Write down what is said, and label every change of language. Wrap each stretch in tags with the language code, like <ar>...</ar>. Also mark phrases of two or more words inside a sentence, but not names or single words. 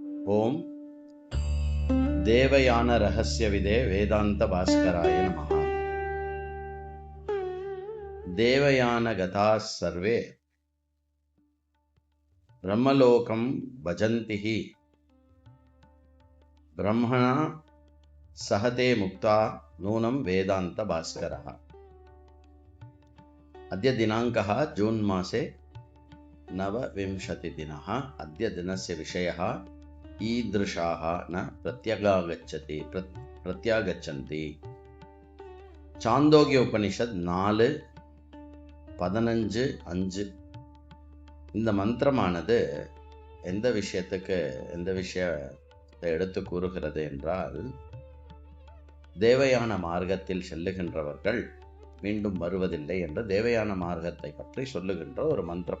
<sa>ॐ देवयान रहस्यविदे वेदान्त भास्कराय नमः. देवयान गताः सर्वे ब्रह्मलोकं भजन्तिहि ब्रह्मणा सहते मुक्ता नूनं वेदान्त भास्करः. अद्य दिनाङ्कः जून् मासे 9 दिनः. अद्य दिनस्य विषयः ईदृशाः न प्रत्यागच्छन्ति.</sa> <ta>சாந்தோக்கிய உபனிஷத் 4:15-5. இந்த மந்திரமானது எந்த விஷயத்தை எடுத்து கூறுகிறது என்றால், தேவயான மார்க்கத்தில் செல்லுகின்றவர்கள் மீண்டும் வருவதில்லை என்ற தேவயான மார்க்கத்தை பற்றி சொல்லுகின்ற ஒரு மந்திரம்.</ta>